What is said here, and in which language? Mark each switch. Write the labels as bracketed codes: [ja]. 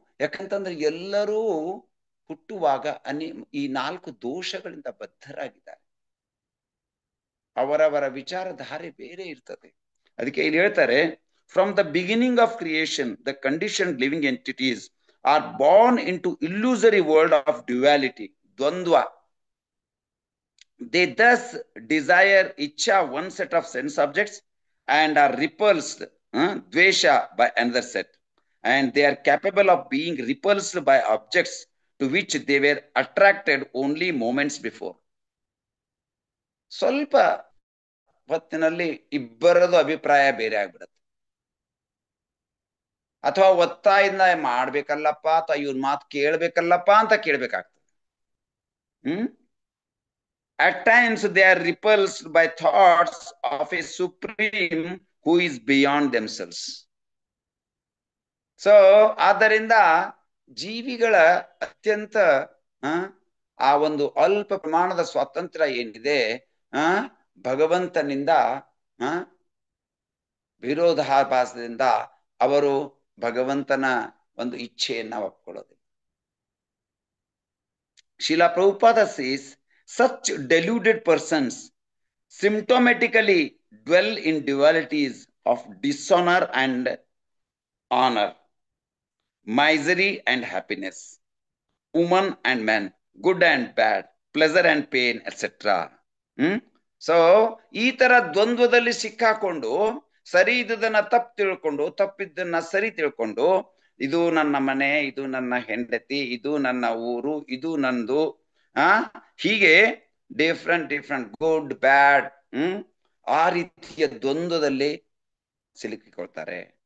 [kn] ಯಾಕಂತಂದ್ರೆ ಎಲ್ಲರೂ ಹುಟ್ಟುವಾಗ ಈ 4 ದೋಷಗಳಿಂದ ಬದ್ಧರಾಗಿದ್ದಾರೆ. ಅವರವರ ವಿಚಾರಧಾರೆ ಬೇರೆ ಇರ್ತದೆ. ಅದಕ್ಕೆ ಇಲ್ಲಿ ಹೇಳ್ತಾರೆ, [en] From the beginning of creation the condition living entities are born into illusory world of duality. ದ್ವಂದ್ವ They thus desire icha, one set of sense objects, and are repulsed, dvesha, by another set. And they are capable of being repulsed by objects to which they were attracted only moments before. [kn] ಸ್ವಲ್ಪ ಹೊತ್ತಿನಲ್ಲಿ ಇಬ್ಬರದು ಅಭಿಪ್ರಾಯ ಬೇರೆ ಆಗ್ಬಿಡುತ್ತೆ. ಅಥವಾ ಒತ್ತಾಯಿಂದ ಮಾಡ್ಬೇಕಲ್ಲಪ್ಪ ಅಥವಾ ಇವ್ರ ಮಾತು ಕೇಳ್ಬೇಕಲ್ಲಪ್ಪ ಅಂತ ಕೇಳ್ಬೇಕಾಗ್ತದೆ. [en] At times they are repulsed by thoughts of a supreme who is beyond themselves. [kn] So ಆದ್ದರಿಂದ ಜೀವಿಗಳ ಅತ್ಯಂತ ಆ ಒಂದು ಅಲ್ಪ ಪ್ರಮಾಣದ ಸ್ವಾತಂತ್ರ್ಯ ಏನಿದೆ ಭಗವಂತನಿಂದ ವಿರೋಧಾಭಾಸದಿಂದ ಅವರು ಭಗವಂತನ ಒಂದು ಇಚ್ಛೆಯನ್ನ ಒಪ್ಕೊಳ್ಳೋದಿಲ್ಲ. [en] Srila Prabhupada says, such deluded persons symptomatically dwell in dualities of dishonor and honor, misery and happiness, woman and man, good and bad, pleasure and pain, etc. [kn] So ಈ ತರ ದ್ವಂದ್ವದಲ್ಲಿ ಸಿಕ್ಕಾಕೊಂಡು ಸರಿ ಇದ್ದದನ್ನ ತಪ್ಪು ತಿಳ್ಕೊಂಡು ತಪ್ಪಿದ್ದನ್ನ ಸರಿ ತಿಳ್ಕೊಂಡು ಇದು ನನ್ನ ಮನೆ, ಇದು ನನ್ನ ಹೆಂಡತಿ, ಇದು ನನ್ನ ಊರು, ಇದು ನಂದು, ಹೀಗೆ ಡಿಫ್ರೆಂಟ್ ಗುಡ್ ಬ್ಯಾಡ್ ಆ ರೀತಿಯ ದ್ವಂದ್ವದಲ್ಲಿ ಸಿಲುಕಿಕೊಳ್ತಾರೆ.